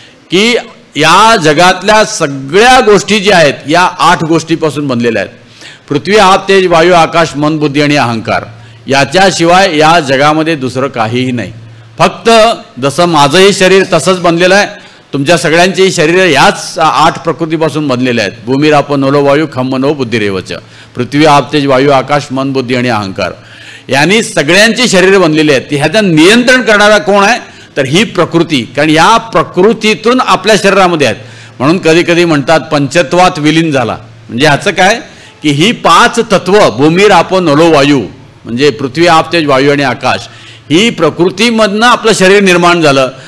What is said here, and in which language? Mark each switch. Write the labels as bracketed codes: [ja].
[mr] की या जगातल्या सगळ्या गोष्टी ज्या आहेत या 8 गोष्टीपासून बनलेल्या आहेत. पृथ्वी, आप, तेज, वायू, आकाश, मन, बुद्धी आणि अहंकार. याच्याशिवाय या जगामध्ये दुसरं काहीही नाही. फक्त जसं माझंही शरीर तसंच बनलेलं आहे, तुमच्या सगळ्यांचेही शरीर याच 8 प्रकृतीपासून बनलेले आहेत. [sa] भूमिराप नलो वायू खम मनो बुद्धिरेवच. [mr] पृथ्वी, आप, तेज, वायू, आकाश, मन, बुद्धी आणि अहंकार यांनी सगळ्यांची शरीर बनलेली आहेत. ह्याचं नियंत्रण करणारा कोण आहे? तर ही प्रकृती. कारण या प्रकृतीतून आपल्या शरीरामध्ये आहेत. म्हणून कधी कधी म्हणतात पंचत्वात विलीन झाला. म्हणजे ह्याचं काय की ही 5 तत्व [sa] भूमिराप नलो वायू [mr] म्हणजे पृथ्वी, आप, तेज, वायू आणि आकाश, ही प्रकृतीमधनं आपलं शरीर निर्माण झालं.